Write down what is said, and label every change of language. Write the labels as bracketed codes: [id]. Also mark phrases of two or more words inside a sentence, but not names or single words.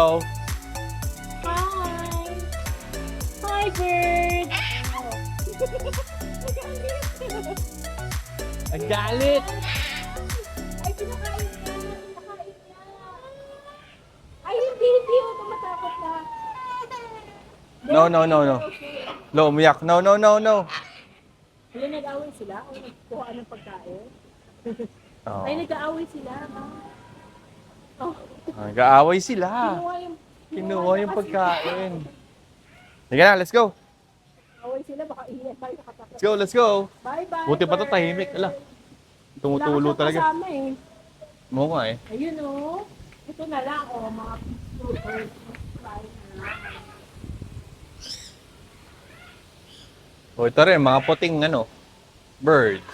[en] Hi! Hi, bird! [tl] Nagalit! Ay, pinakain niya. Pinakain niya. Ay, hindi. Oh, tumatakot na. [en] No, no, no, no. No, umiyak. No, no, no, no. [tl] Ayun, nag-away sila? O nagkuha ng pagkain? Oh. Ay, nag-aaway sila. Oh, Nag-aaway sila. kinuha Kinuha yung kasi- pagkain. Sige na, [en] let's go. [tl] Away sila, baka ihiyan tayo nakatapat. [en] Let's go, let's go. Bye-bye. [tl] Buti pa to tahimik. Ala, tumutulo Wala ka talaga. kasama eh. Mukha eh. Ayun oh. Ito na lang oh, mga birds. Kain na lang. O ito rin, mga puting birds.